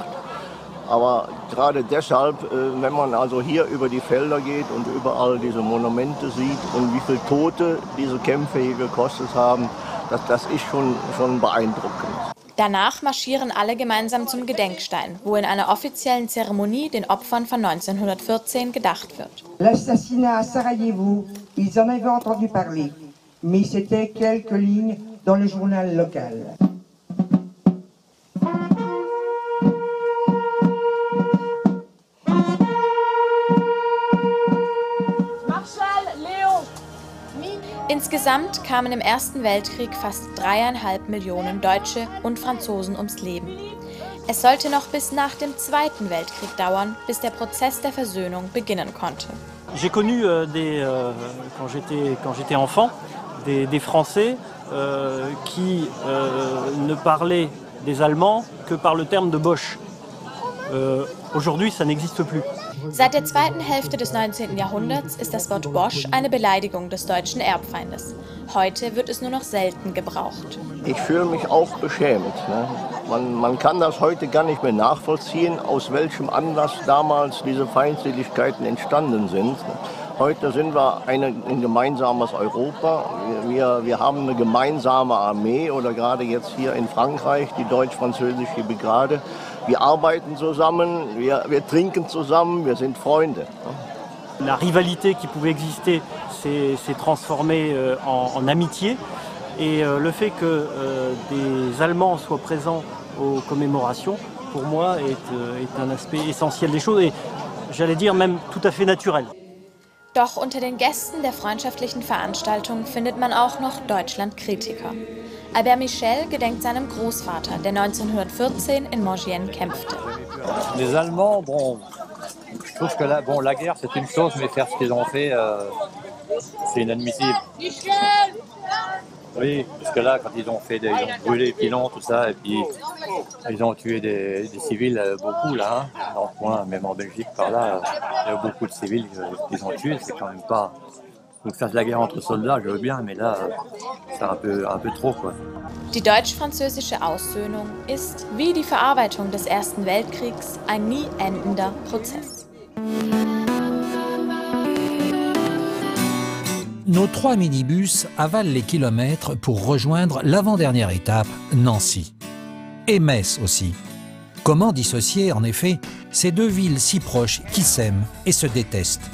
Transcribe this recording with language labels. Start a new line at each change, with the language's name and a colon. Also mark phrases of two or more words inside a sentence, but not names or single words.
German: Aber gerade deshalb, wenn man also hier über die Felder geht und überall diese Monumente sieht und wie viele Tote diese Kämpfe hier gekostet haben, das ist schon beeindruckend. Danach marschieren alle gemeinsam zum Gedenkstein, wo in einer offiziellen Zeremonie den Opfern von 1914 gedacht wird.
French: L'assassinat à Sarajevo, ils en avaient entendu parler, mais c'était quelques lignes dans le journal local.
German: Insgesamt kamen im Ersten Weltkrieg fast 3,5 Millionen Deutsche und Franzosen ums Leben. Es sollte noch bis nach dem Zweiten Weltkrieg dauern, bis der Prozess der Versöhnung beginnen konnte.
French: J'ai connu quand j'étais enfant des Français qui ne parlaient des Allemands que par le terme de Boche. Aujourd'hui, ça n'existe plus.
German: Seit der zweiten Hälfte des 19. Jahrhunderts ist das Wort Bosch eine Beleidigung des deutschen Erbfeindes. Heute wird es nur noch selten gebraucht. Ich fühle mich auch beschämt. Ne? Man kann das heute gar nicht mehr nachvollziehen, aus welchem Anlass damals diese Feindseligkeiten entstanden sind. Heute sind wir ein gemeinsames Europa. Wir haben eine gemeinsame Armee oder gerade jetzt hier in Frankreich die deutsch-französische Brigade. Wir arbeiten zusammen, wir trinken zusammen, wir sind Freunde.
French: La rivalité qui pouvait exister s'est transformée en amitié. Et le fait que des Allemands soient présents aux commémorations, pour moi, est un aspect essentiel des choses et j'allais dire même tout à fait naturel.
German: Doch unter den Gästen der freundschaftlichen Veranstaltung findet man auch noch Deutschland-Kritiker. Albert Michel gedenkt seinem Großvater, der 1914 in Mangienne kämpfte.
French: Les Allemands, bon, je trouve que la guerre c'est une chose, mais faire ce qu'ils ont fait, c'est inadmissible. Oui, parce que là, quand ils ont brûlé les pilons, tout ça, et puis ils ont tué des civils, beaucoup là, hein, dans le coin, même en Belgique, par là, il y a beaucoup de civils qu'ils ont tués, c'est quand même pas... Donc faire de la guerre entre soldats, je veux bien, mais là, c'est un peu trop, quoi.
German: Die deutsch-französische Aussöhnung ist, wie die Verarbeitung des Ersten Weltkriegs, ein nie endender Prozess.
French: Nos 3 minibus avalent les kilomètres pour rejoindre l'avant-dernière étape, Nancy. Et Metz aussi. Comment dissocier, en effet, ces deux villes si proches qui s'aiment et se détestent?